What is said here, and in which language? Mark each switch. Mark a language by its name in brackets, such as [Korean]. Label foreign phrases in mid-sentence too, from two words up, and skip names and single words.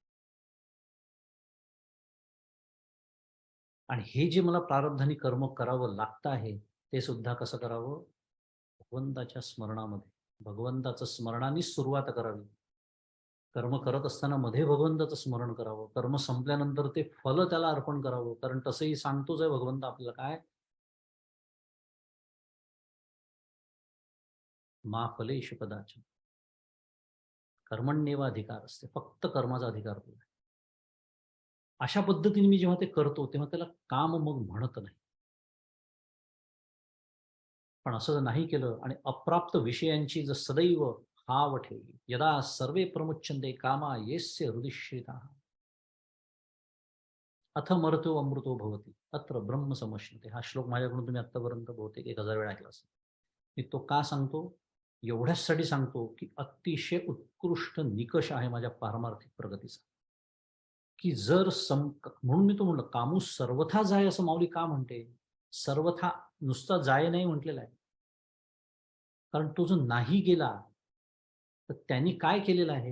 [Marathi] आणि हे जे मला प्रारब्धाने कर्म करावं लागतं आहे, ते सुद्धा कसं करावं? भगवंताच्या स्मरणामध्ये. भगवंताचं स्मरणानेच सुरुवात करावी. कर्म करत असताना मध्ये भगवंताचं स्मरण करावं. कर्म संपल्यानंतर ते फल त्याला अर्पण करावं. कारण तसंही सांगतोच आहे भगवंत आपल्याला काय? [Sanskrit] मा फलेषु कदाचन. कर्मण्येव अधिकार असते. [Marathi] फक्त कर्माचा अधिकार तो आहे. अशा पद्धतीने मी जेव्हा ते करतो, तेव्हा त्याला काम मग म्हणत नाही. पण असं जर नाही केलं आणि अप्राप्त विषयांची जर सदैव हाव ठेवली, [Sanskrit] यदा सर्वे प्रमुच्यन्ते कामा येस्य हृदिश्रिताः अथ मर्त्यो अमृतो भवति अत्र ब्रह्म समश्नुते. [Marathi] हा श्लोक माझ्याकडून तुम्ही आत्तापर्यंत बहुतेक 1000 वेळा ऐकला असेल. मी तो का सांगतो? एवढ्याचसाठी सांगतो, की अतिशय उत्कृष्ट निकष आहे माझ्या पारमार्थिक प्रगतीचा. की जर म्हणून मी तो म्हणलं, कामू सर्वथा जाय असं माऊली का म्हणते? सर्वथा नुसता जाय नाही म्हटलेला आहे. कारण तो जो नाही गेला, तर त्यांनी काय केलेलं आहे?